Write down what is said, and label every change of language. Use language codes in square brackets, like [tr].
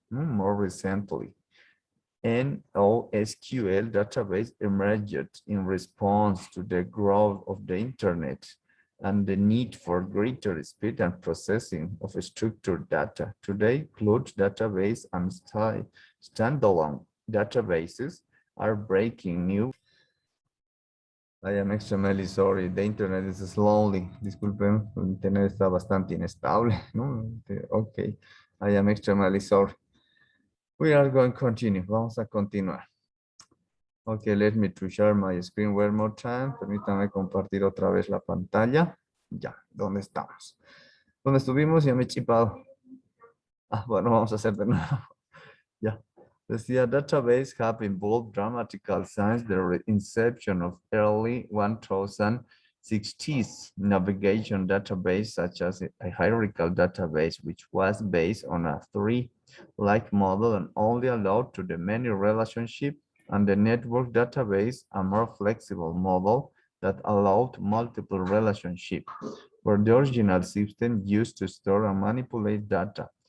[en] More recently, NoSQL database emerged in response to the growth of the internet and the need for greater speed and processing of structured data. Today, cloud database and standalone databases are breaking new. I am extremely sorry, the internet is slowly. [es] Disculpen, el internet está bastante inestable, ¿no? [en] Ok, I am extremely sorry. We are going to continue. [es] Vamos a continuar. [en] Okay, let me to share my screen one more time. [es] Permítanme compartir otra vez la pantalla. Ya, ¿dónde estamos? ¿Dónde estuvimos? Ya me he chipado. Bueno, vamos a hacer de nuevo. Ya. [en] Decía, database have evolved dramatically since the inception of early 1960s. Navigation database, such as a hierarchical database, which was based on a tree-like model and only allowed to the many relationship, and the network database, a more flexible model that allowed multiple relationships, were the original system used to store and manipulate data.